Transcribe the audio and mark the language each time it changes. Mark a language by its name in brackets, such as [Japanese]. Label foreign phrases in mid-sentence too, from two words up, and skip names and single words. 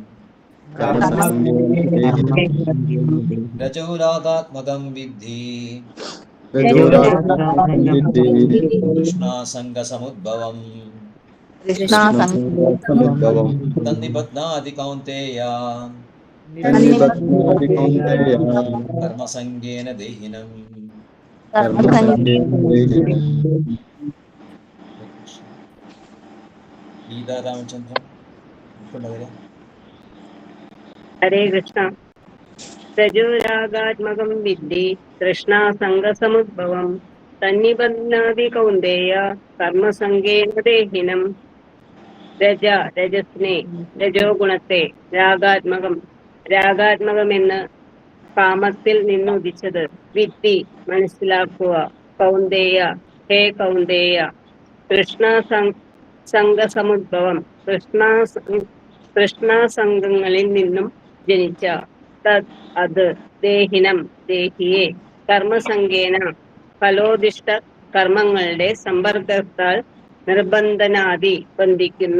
[Sanskrit] रजोरागात्मकं विद्धि कृष्णासङ्गसमुद्भवम् तन्निबध्नाति कौन्तेय कर्मसङ्गेन देहिनम् गीता रामचन्द्रन् हरे कृष्ण। रजोरागात्मकं विद्धि तृष्णासङ्गसमुद्भवं तन्निबध्नाति कौन्तेय कर्मसङ्गेन देहिनम्। [Malayalam] രജസിനെ രജോ ഗുണത്തെ രാഗാത്മകമെന്ന് കാമത്തിൽ നിന്നുദിച്ചത് വിദ്ധി മനസ്സിലാക്കുക. കൗന്ദേയ ഹേ കൗന്ദേയ കൃഷ്ണസംഗസമുദ്ഭവം കൃഷ്ണാസംഗങ്ങളിൽ നിന്നും ജനിച്ച തത് അത് ദേഹിനം ദേഹിയെ കർമ്മസംഗേന ഫലോദിഷ്ട കർമ്മങ്ങളുടെ സമ്പർക്കത്താൽ നിർബന്ധനാദി ബന്ധിക്കുന്നു.